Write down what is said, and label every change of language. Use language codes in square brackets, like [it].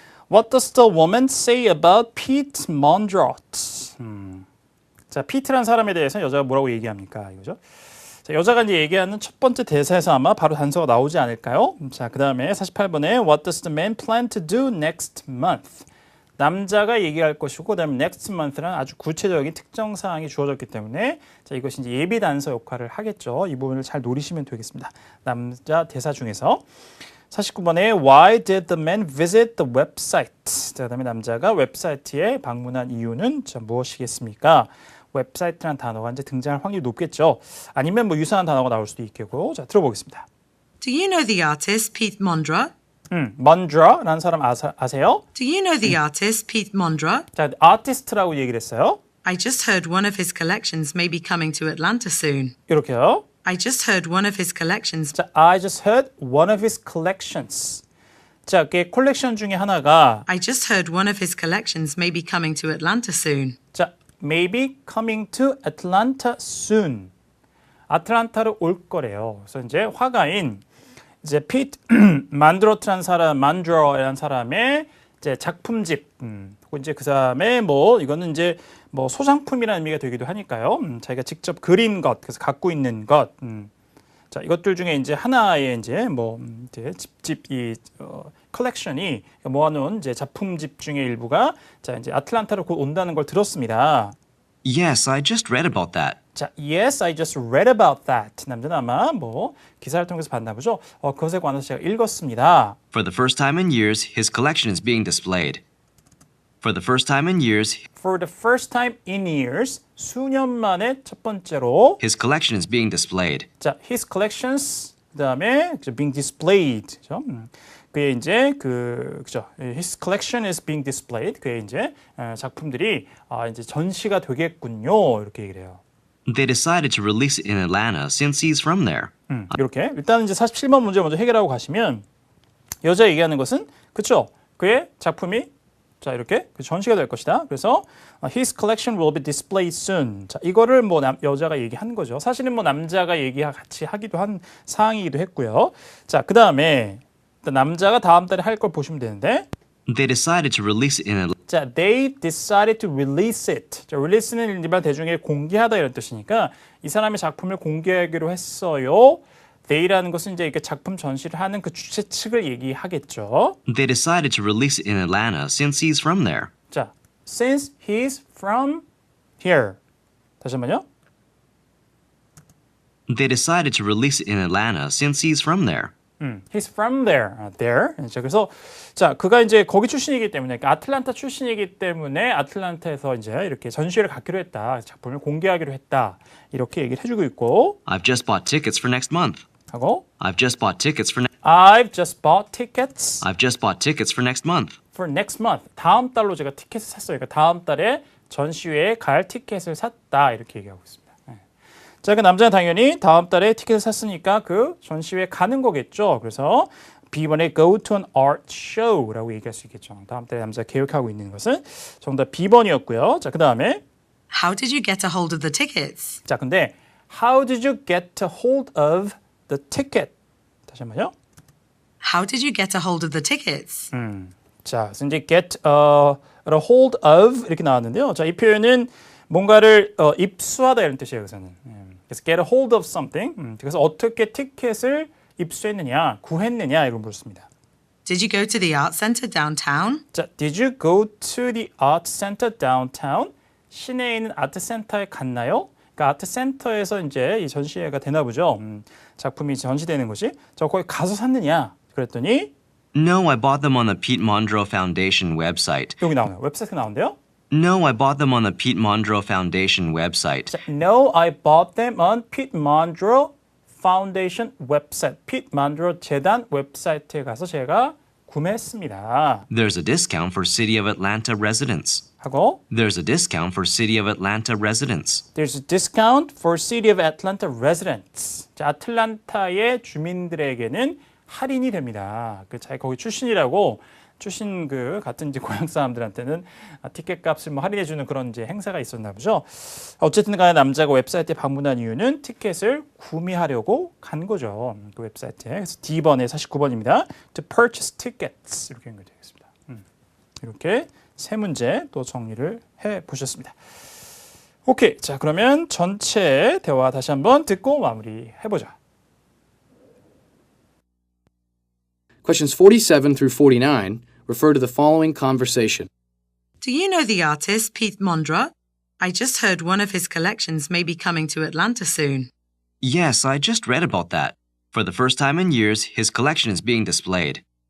[en] What does the woman say about Pete Mondrot? [ko] 자, 피트란 사람에 대해서 여자가 뭐라고 얘기합니까? 이거죠. 자, 여자가 이제 얘기하는 첫 번째 대사에서 아마 바로 단서가 나오지 않을까요? 자, 그 다음에 48번에 [en] What does the man plan to do next month? [ko] 남자가 얘기할 것이고 그다음에 [en] next month [ko] 라는 아주 구체적인 특정 사항이 주어졌기 때문에 자, 이것이 이제 예비 단서 역할을 하겠죠. 이 부분을 잘 노리시면 되겠습니다. 남자 대사 중에서 49번에 [en] Why did the man visit the website? [ko] 자, 그다음에 남자가 웹사이트에 방문한 이유는 자, 무엇이겠습니까? 웹사이트라는 단어가 이제 등장할 확률이 높겠죠. 아니면 뭐 유사한 단어가 나올 수도 있겠고. 자, 들어보겠습니다. [en] Do you know the artist Pete Mondrot? [ko] 먼드라라는 사람 아세요? [en] Do you know the artist Pete Mondrot? [ko] 자, 아티스트라고 얘기를 했어요. [en] I just heard one of his collections may be coming to Atlanta soon. [ko] 이렇게요. [en] I just heard one of his collections. 자, I just heard one of his collections. [ko] 자, 그 컬렉션 중에 하나가 [en] I just heard one of his collections may be coming to Atlanta soon. 자, maybe coming to Atlanta soon. [ko] 아틀란타로 올 거래요. 그래서 이제 화가인 이제 피트 만드로트라는 사람의 이제 작품집, 혹은 이제 그 사람의 뭐 이거는 이제 뭐 소장품이라는 의미가 되기도 하니까요. 자기가 직접 그린 것, 그래서 갖고 있는 것, 자 이것들 중에 이제 하나의 이제 뭐 이제 이 컬렉션이 모아놓은 이제 작품집 중의 일부가 자 이제 아틀란타로 곧 온다는 걸 들었습니다. [en] Yes, I just read about that. 자, yes, I just read about that. [ko] 남자는 아마 뭐 기사를 통해서 봤나 보죠. 그것에 관해서 제가 읽었습니다. [en] For the first time in years, his collection is being displayed. For the first time in years, For the first time in years, [ko] 수년 만에 첫 번째로 [en] his collection is being displayed. 자, his collections 그다음에 being displayed. [ko] 그죠? 그의 이제 그죠? [en] His collection is being displayed. [ko] 그의 이제 작품들이 이제 전시가 되겠군요. 이렇게 얘기를 해요. [en] They decided to release it in Atlanta since he's from there. [ko] 이렇게 일단 이제 47번 문제 먼저 해결하고 가시면 여자 얘기하는 것은 그렇죠. 그의 작품이 자 이렇게 전시가 될 것이다. [en] 그래서 his collection will be displayed soon. [ko] 자 이거를 뭐 여자가 얘기하는 거죠. 사실은 뭐 남자가 같이 하기도 한 사항이기도 했고요. 자 그 다음에 남자가 다음 달에 할 걸 보시면 되는데. [en] They decided to release it in Atlanta. 자, they decided to release it. [ko] 자, release는 일반 대중에게 공개하다 이런 뜻이니까 이 사람의 작품을 공개하기로 했어요. they라는 것은 이제 이렇게 작품 전시를 하는 그 주최 측을 얘기하겠죠. [en] They decided to release it in Atlanta since he's from there. 자, since he's from here. [ko] 다시 한번요. [en] They decided to release it in Atlanta since he's from there. He's from there. there. [ko] 자, 그래서 자, 그가 이제 거기 출신이기 때문에 그러니까 아틀란타 출신이기 때문에 아틀란타에서 이제 이렇게 전시회를 갖기로 했다. 작품을 공개하기로 했다. 이렇게 얘기를 해주고 있고 [en] I've just bought tickets for next month. [ko] 하고 [en] I've just bought tickets for I've just bought tickets I've just bought tickets for next month. for next month. [ko] 다음 달로 제가 티켓을 샀어요. 그러니까 다음 달에 전시회에 갈 티켓을 샀다. 이렇게 얘기하고 있습니다. 자, 그 남자는 당연히 다음 달에 티켓을 샀으니까 그 전시회에 가는 거겠죠. 그래서 B번에 [en] go to an art show [ko] 라고 얘기할 수 있겠죠. 다음 달에 남자가 계획하고 있는 것은 정답 B번이었고요. 자, 그 다음에 [en] How did you get a hold of the tickets? [ko] 자, 근데 [en] how did you get a hold of the ticket? [ko] 다시 한번요. [en] How did you get a hold of the tickets? [ko] 자, 그래서 이제 [en] get a hold of [ko] 이렇게 나왔는데요. 자, 이 표현은 뭔가를 입수하다 이런 뜻이에요. 여기서는. [en] 그래서 get a hold of something. [ko] 그래서 어떻게 티켓을 입수했느냐, 구했느냐 이런 물었습니다. [en] Did you go to the art center downtown? 자, did you go to the art center downtown? [ko] 시내에 있는 아트 센터에 갔나요? 그러니까 아트 센터에서 이제 이 전시회가 되나 보죠. 작품이 전시되는 것이. 저 거기 가서 샀느냐? 그랬더니 [en] No, I bought them on the Pete Mondro Foundation website. [ko] 여기 나오네요. 웹사이트 나오는데요. [en] No, I bought them on the Pete Mondro Foundation website. 자, no, I bought them on Pete Mondro Foundation website. [ko] Pete Mondro 재단 웹사이트에 가서 제가 구매했습니다. [en] There's a discount for City of Atlanta residents. [ko] 하고 [en] There's a discount for City of Atlanta residents. There's a discount for City of Atlanta residents. [ko] 자, 아틀란타의 주민들에게는 할인이 됩니다. 그 자기 거기 출신이라고 출신 그 같은 이제 고향 사람들한테는 티켓 값을 뭐 할인해 주는 그런 이제 행사가 있었나 보죠. 어쨌든 간에 남자가 웹사이트에 방문한 이유는 티켓을 구매하려고 간 거죠. 그 웹사이트에. 그래서 D번에 49번입니다. [en] To purchase tickets [ko] 이렇게 연결되겠습니다. 이렇게 세 문제 또 정리를 해 보셨습니다. 오케이. 자, 그러면 전체 대화 다시 한번 듣고 마무리해 보자. [en] Questions 47 through 49 refer to the following conversation. Do you know the artist Pete Mondra? I just heard one of his collections may be coming to Atlanta soon. Yes, I just read about that. For the first time in years, his collection is being displayed.